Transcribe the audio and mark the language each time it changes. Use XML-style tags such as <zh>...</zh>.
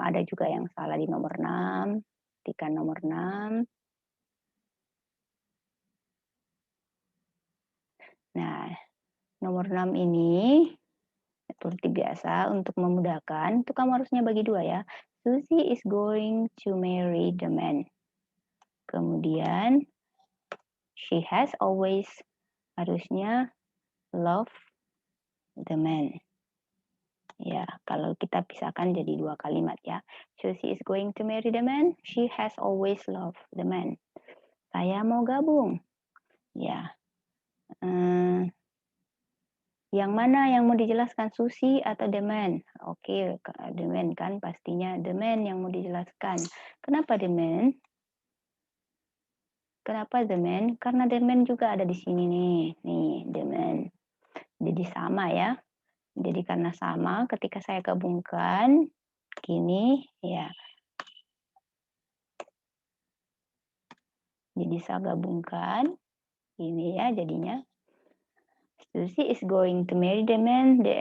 <id>Ada juga yang salah di nomor 6. Ketika nomor 6. Nah, nomor 6 ini seperti biasa untuk memudahkan, itu kamu harusnya bagi dua ya.</id> <en>Susie is going to marry the man.</en> <id>Kemudian,</id> <en>she has always</en> <id>harusnya</id> <en>love the man.</en> <id>Ya, kalau kita pisahkan jadi dua kalimat ya.</id> <en>Susie is going to marry the man. She has always loved the man.</en> <id>Saya mau gabung. Ya. Yang mana yang mau dijelaskan, Susie atau</id> <en>the man?</en> <id>Oke, the man kan pastinya the man yang mau dijelaskan. Kenapa the man? Kenapa</id> <en>the man?</en> <id>Karena the man juga ada di sini nih. Nih, the man. Jadi sama ya. Jadi karena sama, ketika saya gabungkan gini ya. Jadi saya gabungkan ini ya jadinya.</id> <en>Susie is going to marry the man.</en>